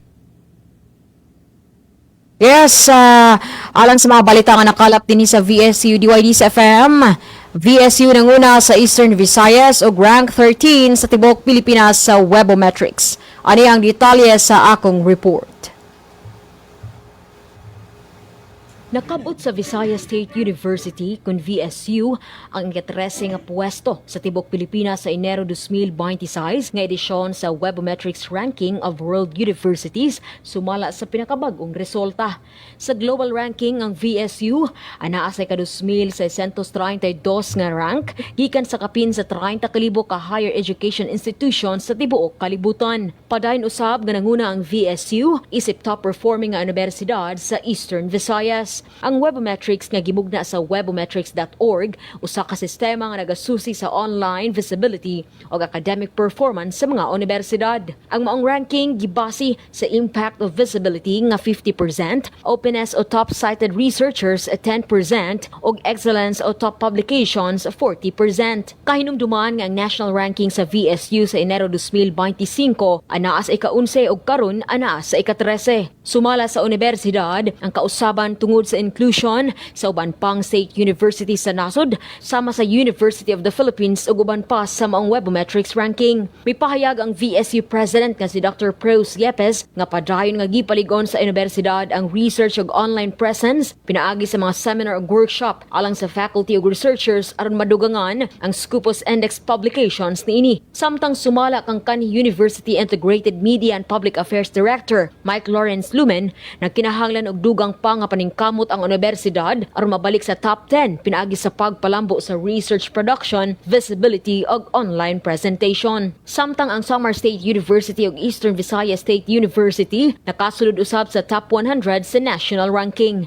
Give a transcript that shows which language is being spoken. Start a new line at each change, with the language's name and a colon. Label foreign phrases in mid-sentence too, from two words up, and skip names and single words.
Cebuano: Yes, alang sa mga balita nga nakalap din sa VSU DYD's FM, VSU nanguna sa Eastern Visayas o rank 13 sa Tibok Pilipinas sa Webometrics. Ani ang detalye sa akong report. Nakabot sa Visayas State University kun VSU ang ika-13 nga pwesto sa Tibok Pilipinas sa Enero 2026 nga edisyon sa Webometrics Ranking of World Universities sumala sa pinakabag-ong resulta. Sa global ranking ang VSU anaa sa ka-2,632 nga rank gikan sa kapin sa 30,000 ka
English: higher education institutions
Cebuano: sa tibuok kalibutan. Padayon usab nga nanguna ang VSU isip top performing nga universidad sa Eastern Visayas. Ang Webometrics nga gimugna sa webometrics.org usa ka sistema nga nagasusi sa
English: online visibility
Cebuano: o
English: academic performance
Cebuano: sa mga universidad. Ang maong ranking gibase sa
English: impact of visibility
Cebuano: nga 50%, openness o
English: top cited researchers
Cebuano: 10% ug excellence o
English: top publications
Cebuano: 40%. Kahinumduman nga ang
English: national ranking
Cebuano: sa VSU sa Enero 2025 anaa sa ika-11 ug karon anaa sa ika-13. Sumala sa universidad ang kausaban tungod sa inclusion sa uban pang
English: state university
Cebuano: sa nasod sama sa University of the Philippines ug uban pa sa maong Webometrics ranking. Mipahayag ang VSU president nga si Dr. Pros Yepes nga padayon nga gipaligon sa universidad ang research ug
English: online presence
Cebuano: pinaagi sa mga seminar ug workshop alang sa faculty ug researchers aron madugangan ang Scopus Index publications niini. Samtang sumala kang kanhi University Integrated Media and Public Affairs Director Mike Lawrence Lumen nagkinahanglan og dugang pa nga paningkamot ang universidad aron mabalik sa top 10 pinaagi sa pagpalambo sa
English: research production,
Cebuano: visibility ug
English: online presentation.
Cebuano: Samtang ang Samar State University ug Eastern Visayas State University nakasulod usab sa top 100 sa
English: national ranking.